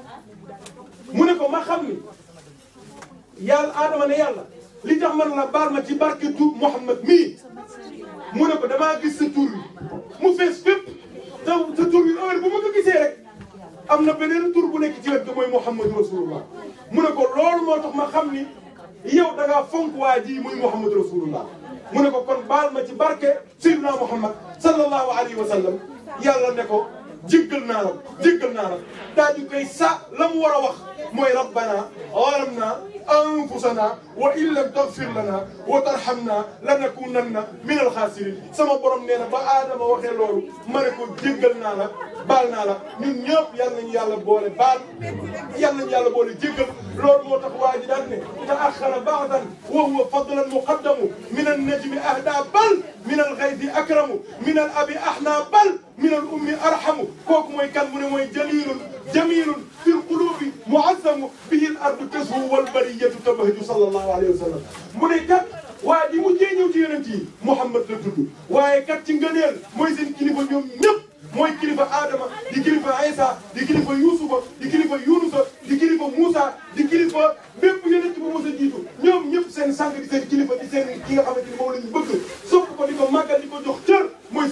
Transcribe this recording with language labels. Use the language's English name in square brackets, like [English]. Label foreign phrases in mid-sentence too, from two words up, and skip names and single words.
[Wolof] mu ne ko ma xam ni yàlla Adama ne yàlla li tax man la baal ma ci barke tur Muhammad mii mu ne ko damaa gis sa tur wi mu fees fépp te sa tur wi heure bu ma ko gisee rek am na beneen tur bu nekk ci wet ga mooy [Arabic] محمد رسول الله [Wolof] mu ne ko loolu moo tax ma xam ni yow da ngaa fonk waa ji muy [Arabic] محمد رسول الله [Wolof] mu ne ko kon baal ma ci barke Seydina Muhammad [Arabic] صلى الله عليه وسلم [Wolof] yàlla ne ko jéggal naa la daal di koy la mu war a wax mooy [Arabic] ربنا ظلمنا أنفسنا وإن لم تغفر لنا وترحمنا لنكونن من الخاسرين [Wolof] sama borom nee na ba Adama waxee loolu ma ne ko jéggal naa la baal naa la ñun ñëpp yal nañu yàlla boole baal yal nañu yàlla boole jéggal loolu moo tax waa ji daan ne [Arabic] تأخر بعدا وهو فضلا مقدم من النجم أهدى بل من الغيث أكرم من الأب أحنى بل من الأم أرحم [Wolof] kooku mooy kan mu ne mooy [Arabic] جليل جميل في القلوب معظم به الأرض تزهو والبرية تبهج صلى الله عليه وسلم [Wolof] mu ne kat waa ji mujjee ñëw ci yonent yi Muhammad la tudd waaye kat ci ngëneel mooy seen kilifa ñoom ñëpp mooy kilifa Adama di kilifa Isa di kilifa Yusufa di kilifa Yunusa di kilifa Musa di kilifa bépp yonent bu mos a jiitu ñoom ñëpp seen sang di seen kilifa di seen ki nga xamante ni moom la ñu bëgg sopp ko di ko màggal di ko jox cër mooy Seydina